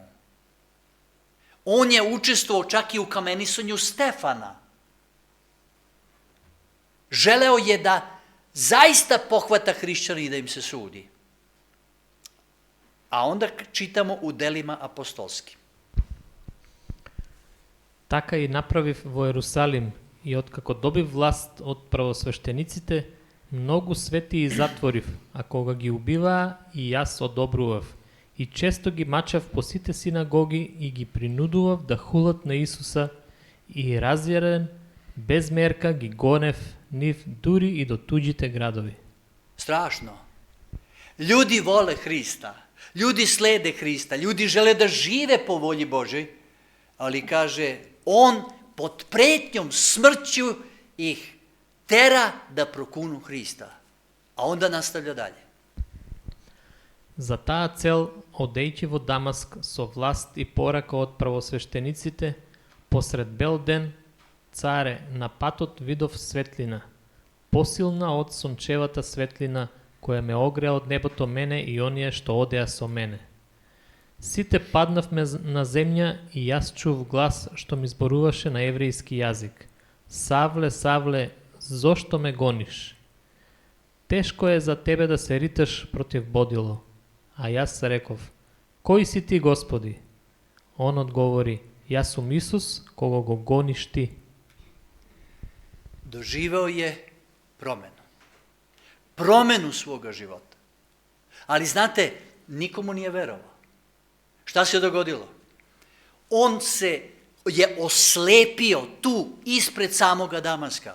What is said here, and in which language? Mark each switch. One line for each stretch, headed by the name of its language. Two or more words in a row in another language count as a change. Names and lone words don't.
Serbian: On je učestvovao čak i u kamenisanju Stefana. Želeo je da zaista pohvata hrišćani i da im se sudi. A onda čitamo u delima apostolskim.
Macedonian: Така и направив во Ерусалим и откако добив власт од правосвештениците, многу светии затворив, а кога ги убиваа и јас одобрував. И често ги мачав по сите синагоги и ги принудував да хулат на Исуса и разјарен, без мерка ги гонев нив дури и до туѓите градови. Strašno. Ljudi vole Hrista, ljudi slede Hrista, ljudi žele da žive po volji Božoj, ali kaže, on pod pretnjom smrću ih tera da prokunu Hrista. A onda nastavlja dalje. За таа цел, одејќи во Дамаск со власт и порака од правосвештениците, посред бел ден, царе, на патот видов светлина, посилна од сончевата светлина, која ме огреа од небото мене и оние што одеа со мене. Сите паднавме на земја и јас чув глас што ми зборуваше на еврејски јазик. Савле, Савле, зошто ме гониш? Тешко е за тебе да се риташ против бодило. А јас реков, кој си ти, Господи? Он одговори, јас сум Исус, кого го гониш ти.
Serbian: Doživeo je promenu. Promenu svoga života. Ali znate, nikomu nije verovao. Šta se dogodilo? On se je oslepio tu ispred samoga Damaska.